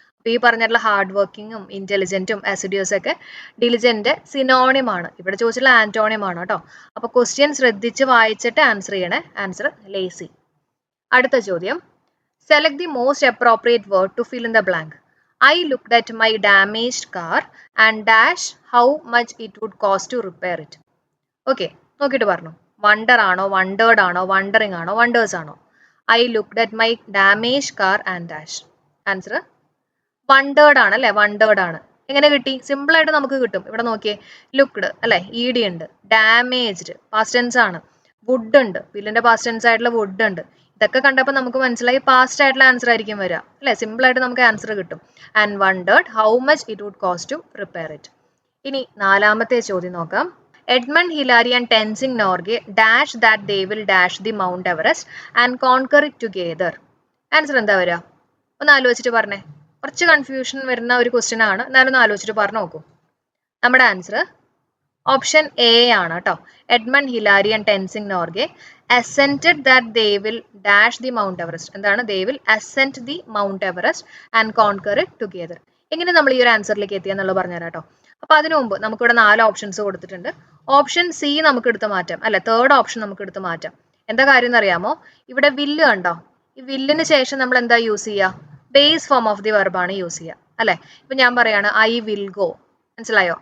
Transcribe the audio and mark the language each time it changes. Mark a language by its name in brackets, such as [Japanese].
[Malayalam] അപ്പോൾ ഈ പറഞ്ഞിട്ടുള്ള ഹാർഡ് വർക്കിങ്ങും ഇന്റലിജന്റും അസിഡ്യൂസ് ഒക്കെ ഡിലിജന്റ് സിനോണിം ആണ്. ഇവിടെ ചോദിച്ചിട്ടുള്ള ആന്റോണിം ആണ് കേട്ടോ. അപ്പോൾ ക്വസ്റ്റ്യൻ ശ്രദ്ധിച്ച് വായിച്ചിട്ട് ആൻസർ ചെയ്യണേ. Answer lazy. അടുത്ത ചോദ്യം: [English] Select the most appropriate word to fill in the blank. I looked at my damaged car and dash how much it would cost to repair it. [Malayalam] Okay, നോക്കിയിട്ട് പറഞ്ഞു. Wonder ആണോ, wondered ആണോ, wondering ആണോ, wonders ആണോ? [English] I looked at my damage car and dash. Answer wondered ആണ് അല്ലേ. Wondered ആണ്. [Malayalam] എങ്ങനെ കിട്ടി? സിമ്പിൾ ആയിട്ട് നമുക്ക് കിട്ടും. ഇവിടെ നോക്കിയേ, ലുക്ക്ഡ് അല്ലെ, ഇ ഡി ഉണ്ട്. ഡാമേജ്ഡ് പാസ്റ്റ് ടെൻസ് ആണ്. വുഡ് ഉണ്ട്, വില്ലിന്റെ പാസ്റ്റ് ടെൻസ് ആയിട്ടുള്ള വുഡ് ഉണ്ട്. ഇതൊക്കെ കണ്ടപ്പോൾ നമുക്ക് മനസ്സിലായി പാസ്റ്റ് ആയിട്ടുള്ള ആൻസർ ആയിരിക്കും വരിക അല്ലെ. സിമ്പിൾ ആയിട്ട് നമുക്ക് ആൻസർ കിട്ടും. [English] And wondered how much it would cost to repair it. [Malayalam] ഇനി നാലാമത്തെ ചോദ്യം നോക്കാം. [English] Edmund Hillary and Tenzing Norgay dash that they will dash the Mount Everest and conquer it together. Answer [Malayalam] എന്താ വരിക? ഒന്ന് ആലോചിച്ചിട്ട് പറഞ്ഞേ. കുറച്ച് കൺഫ്യൂഷൻ വരുന്ന ഒരു ക്വസ്റ്റ്യൻ ആണ്, എന്നാലും ഒന്ന് ആലോചിച്ചിട്ട് പറഞ്ഞു നോക്കൂ. നമ്മുടെ ആൻസർ ഓപ്ഷൻ എ ആണ് കേട്ടോ. [English] Edmund Hillary and Tenzing Norgay assented that they will dash the Mount Everest. എന്താണ്? they will ascent the Mount Everest and conquer it together. [Malayalam] എങ്ങനെ നമ്മൾ ഈ ഒരു ആൻസറിലേക്ക് എത്തിയെന്നുള്ളത് പറഞ്ഞുതരാം കേട്ടോ. അപ്പൊ അതിനു മുമ്പ് നമുക്കിവിടെ 4 ഓപ്ഷൻസ് കൊടുത്തിട്ടുണ്ട്. ഓപ്ഷൻ സി നമുക്ക് എടുത്ത് മാറ്റാം അല്ലെ. തേർഡ് ഓപ്ഷൻ നമുക്ക് എടുത്ത് മാറ്റാം. എന്താ കാര്യം എന്നറിയാമോ? ഇവിടെ വില്ല് കണ്ടോ? ഈ വില്ലിന് ശേഷം നമ്മൾ എന്താ യൂസ് ചെയ്യുക? Base form of the വെർബാണ് use ചെയ്യുക അല്ലെ. ഇപ്പൊ ഞാൻ പറയാണ് [English] I will go. [Malayalam] മനസ്സിലായോ?